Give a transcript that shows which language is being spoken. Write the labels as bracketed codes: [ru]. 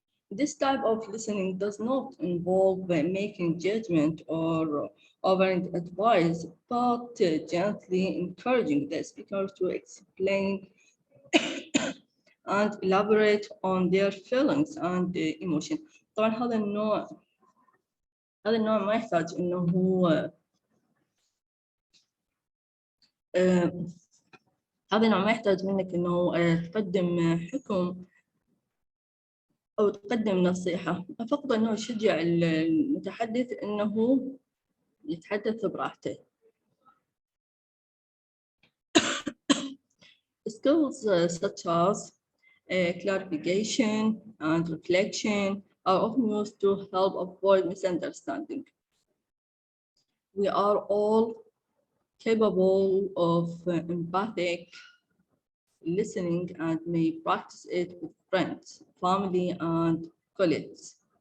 [en] This type of listening does not involve making judgment or offering advice, but gently encouraging the speaker to explain and elaborate on their feelings and emotion. [ar] طبعا هذا النوع ما يحتاج انه هو هذا النوع ما يحتاج منك انه تقدم حكم او تقدم نصيحة، فقط انه يشجع المتحدث انه يتحدث براحته. [en] Skills such as clarification and reflection are often used to help avoid misunderstanding. We are all capable of empathic listening and may practice it with friends, family, and colleagues.